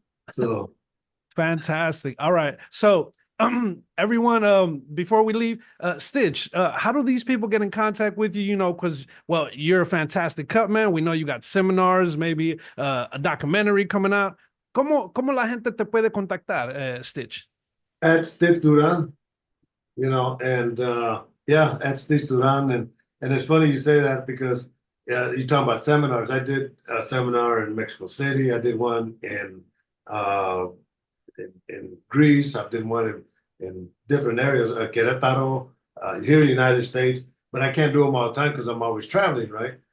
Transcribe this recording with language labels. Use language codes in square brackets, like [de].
[en] So Fantastic. All right. So, everyone, before we leave, Stitch, how do these people get in contact with you? Because well, you're a fantastic cut man. We know you got seminars, maybe a documentary coming out. [es] ¿Cómo la gente te puede contactar, Stitch? [en] at Stitch Duran, and yeah, at Stitch Duran, and it's funny you say that because you're talking about seminars. I did a seminar in Mexico City. I did one uh, in Greece. I've done one in different areas, Querétaro, here in the United States, but I can't do them all the time because I'm always traveling, right?